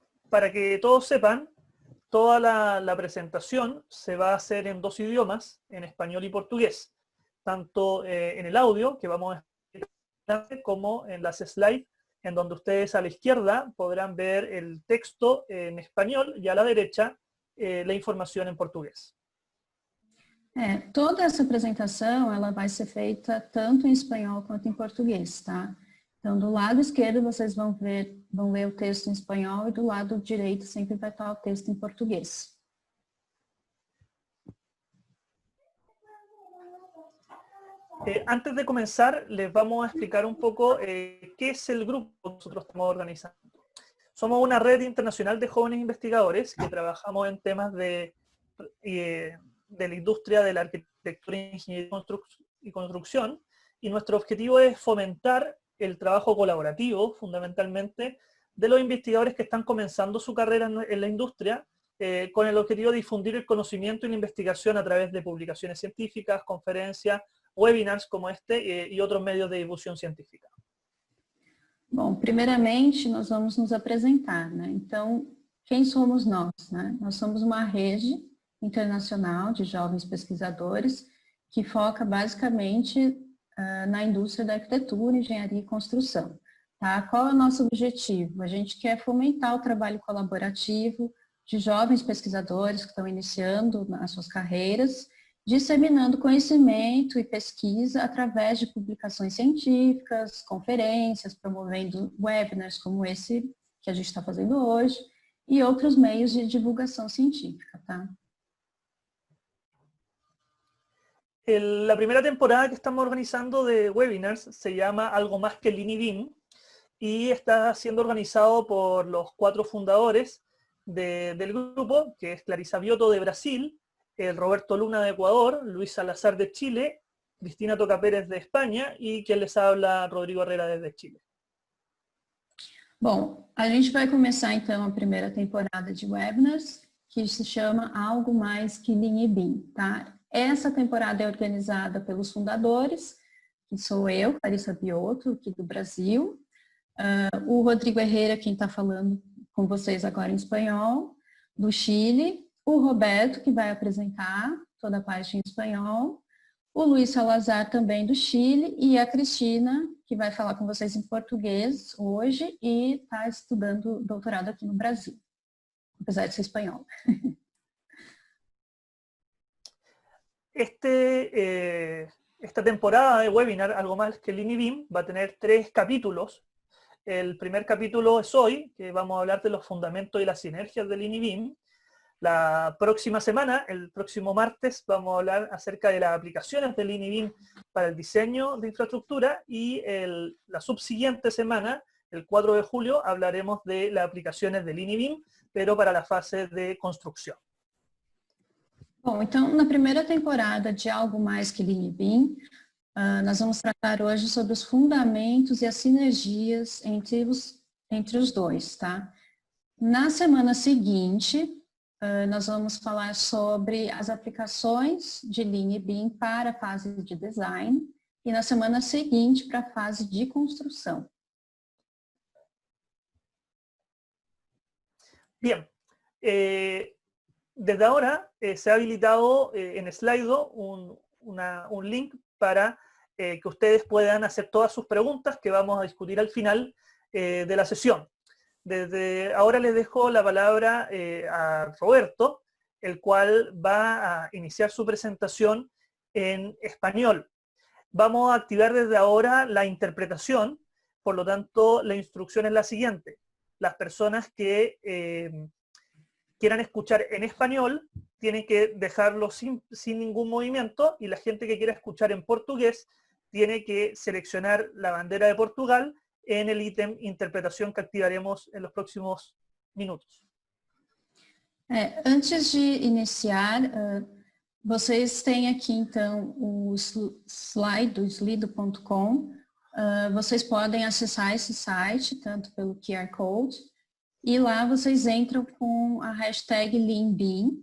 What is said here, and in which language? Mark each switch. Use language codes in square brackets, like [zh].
[es] Para que todos sepan, toda la presentación se va a hacer en dos idiomas, en español y portugués, tanto en el audio, que vamos a ver, como en las slides, en donde ustedes a la izquierda podrán ver el texto en español y a la derecha la información en portugués. [pt] Toda essa apresentação ela vai ser feita tanto em espanhol quanto em português, tá? Então, do lado esquerdo vocês vão ler o texto em espanhol e do lado direito sempre vai estar o texto em português. [es] Antes de comenzar, les vamos a explicar un poco qué es el grupo que nosotros estamos organizando. Somos una red internacional de jóvenes investigadores que trabajamos en temas de la industria de la arquitectura, ingeniería y construcción, y nuestro objetivo es fomentar el trabajo colaborativo, fundamentalmente, de los investigadores que están comenzando su carrera en la industria, con el objetivo de difundir el conocimiento y la investigación a través de publicaciones científicas, conferencias, webinars como este y otros medios de difusión científica. [pt] Bom, primeiramente nós vamos nos apresentar, né? Então, quem somos nós, né? Nós somos uma rede internacional de jovens pesquisadores que foca basicamente na indústria da arquitetura, engenharia e construção. Tá? Qual é o nosso objetivo? A gente quer fomentar o trabalho colaborativo de jovens pesquisadores que estão iniciando as suas carreiras, disseminando conhecimento e pesquisa através de publicações científicas, conferências, promovendo webinars como esse que a gente está fazendo hoje e outros meios de divulgação científica. Tá? [es] La primera temporada que estamos organizando de webinars se llama Algo Más que el INIBIM y está siendo organizado por los 4 fundadores del grupo, que es Clarisa Biotto de Brasil, el Roberto Luna de Ecuador, Luis Salazar de Chile, Cristina Toca Pérez de España y quien les habla, Rodrigo Herrera desde Chile. [pt] Bom, a gente vai começar então a primeira temporada de webinars, que se chama Algo Mais que INIBIM, tá? Essa temporada é organizada pelos fundadores, que sou eu, Clarisa Biotto, aqui do Brasil, o Rodrigo Herrera, quem está falando com vocês agora em espanhol, do Chile, o Roberto, que vai apresentar toda a parte em espanhol, o Luiz Salazar, também do Chile, e a Cristina, que vai falar com vocês em português hoje e está estudando doutorado aqui no Brasil, apesar de ser espanhol. [es] Esta temporada de webinar, Algo Más que el INIBIM, va a tener 3 capítulos. El primer capítulo es hoy, que vamos a hablar de los fundamentos y las sinergias del INIBIM. La próxima semana, el próximo martes, vamos a hablar acerca de las aplicaciones del INIBIM para el diseño de infraestructura y la subsiguiente semana, el 4 de julio, hablaremos de las aplicaciones del INIBIM, pero para la fase de construcción. [pt] Bom, então, na primeira temporada de Algo Mais que INIBIM, nós vamos tratar hoje sobre os fundamentos e as sinergias entre os dois, tá? Na semana seguinte, nós vamos falar sobre as aplicações de INIBIM para a fase de design e na semana seguinte para a fase de construção. [es] Bien. Desde ahora se ha habilitado en Slido un link para que ustedes puedan hacer todas sus preguntas que vamos a discutir al final de la sesión. Desde ahora les dejo la palabra a Roberto, el cual va a iniciar su presentación en español. Vamos a activar desde ahora la interpretación, por lo tanto la instrucción es la siguiente. Las personas que quieran escuchar en español tienen que dejarlo sin ningún movimiento, y la gente que quiera escuchar en portugués tiene que seleccionar la bandera de Portugal en el ítem interpretación que activaremos en los próximos minutos. [pt] Antes de iniciar, vocês têm aqui então o slide do slido.com. Vocês podem acessar esse site, tanto pelo QR Code, e lá vocês entram com a hashtag LeanBean.